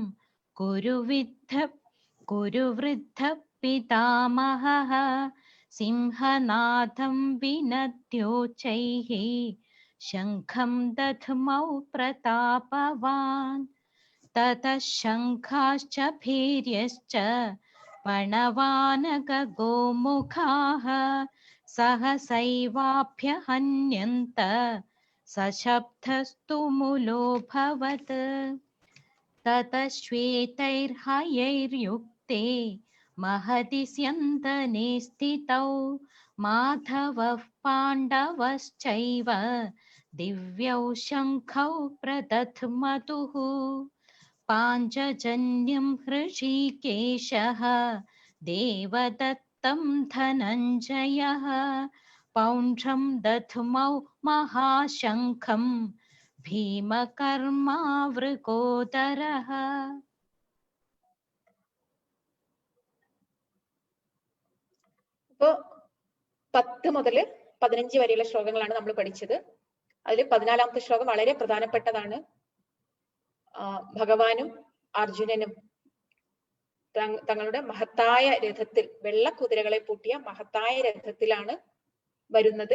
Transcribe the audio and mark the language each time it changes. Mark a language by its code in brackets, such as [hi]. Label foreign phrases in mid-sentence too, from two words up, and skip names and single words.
[sa] കുരുവൃദ്ധ പിതാമഹഃ സിംഹനാദം വിനദ്യോച്ചൈഃ ശംഖം ദധ്മൗ പ്രതാപവാൻ തതഃ ശംഖാശ്ച ഭീര്യശ്ച പണവാനക ഗോമുഖാഃ സഹസൈവാഭ്യഹന്യന്ത സശബ്ദസ്തു മുലോഭവത് തതഃ ശ്വേതൈർഹയൈർയുക്തേ महति स्यन्दने स्थितौ माधवः पाण्डवश्चैव दिव्यौ शङ्खौ प्रदध्मतुः पाञ्चजन्यं हृषीकेशः देवदत्तं धनञ्जयः पौण्ड्रं दध्मौ महाशङ्खं भीमकर्मावृकोदरः. [ml] ഇപ്പോ 10 മുതൽ 15 വരെയുള്ള ശ്ലോകങ്ങളാണ് നമ്മൾ പഠിച്ചത്. അതിൽ 14ാമത്തെ ശ്ലോകം വളരെ പ്രധാനപ്പെട്ടതാണ്. ഭഗവാനും അർജുനനും തങ്ങളുടെ മഹത്തായ രഥത്തിൽ, വെള്ളക്കുതിരകളെ പൂട്ടിയ മഹത്തായ രഥത്തിലാണ് വരുന്നത്.